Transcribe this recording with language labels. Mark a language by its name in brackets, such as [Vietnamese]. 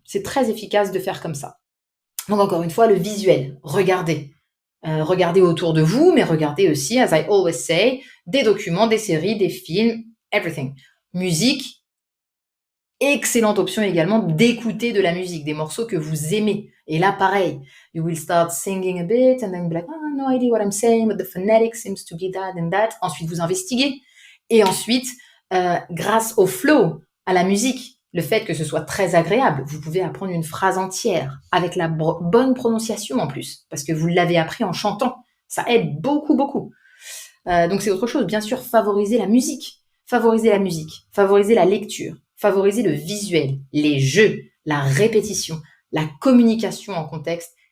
[French] C'est très efficace de faire comme ça. Donc encore une fois, le visuel. Regardez. Regardez autour de vous, mais regardez aussi, [English] as I always say, [French] des documents, des séries, des films, everything. Musique, excellente option également d'écouter de la musique, des morceaux que vous aimez. Et là, pareil, [English] you will start singing a bit and then be like, oh, no idea what I'm saying, but the phonetic seems to be that and that. [French] Ensuite, vous investiguez. Et ensuite, grâce au flow, à la musique, le fait que ce soit très agréable, vous pouvez apprendre une phrase entière avec la bonne prononciation en plus, parce que vous l'avez appris en chantant. Ça aide beaucoup, beaucoup. Donc c'est autre chose. Bien sûr, favoriser la musique, favoriser la lecture, favoriser le visuel, les jeux, la répétition, la communication en contexte.